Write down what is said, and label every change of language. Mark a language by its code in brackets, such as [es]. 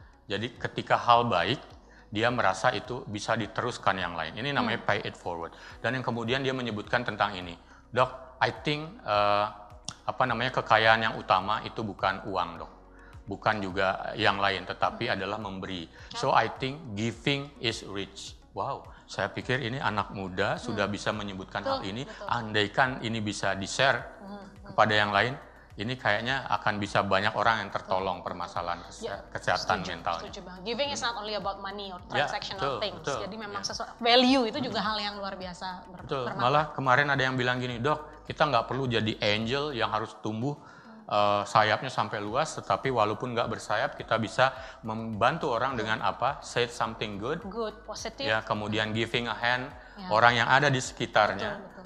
[id] Jadi ketika hal baik, dia merasa itu bisa diteruskan yang lain. Ini namanya [en] pay it forward. [id] Dan yang kemudian dia menyebutkan tentang ini. Dok, [en] I think [id] kekayaan yang utama itu bukan uang, Dok. Bukan juga yang lain, tetapi adalah memberi. [en] So I think giving is rich. [id] Wow, saya pikir ini anak muda sudah bisa menyebutkan hal ini. Andaikan ini bisa di-share kepada yang lain, ini kayaknya akan bisa banyak orang yang tertolong permasalahan kesehatan mentalnya. [en] Giving is not only about money or transactional things. [id] Jadi memang value itu juga hal yang luar biasa bermanfaat. Malah kemarin ada yang bilang gini, Dok, kita nggak perlu jadi angel yang harus tumbuh sayapnya sampai luas, tetapi walaupun nggak bersayap, kita bisa membantu orang dengan apa? [en] Say something good, [id] positif. Ya, kemudian [en] giving a hand, [id] orang yang ada di sekitarnya. Betul.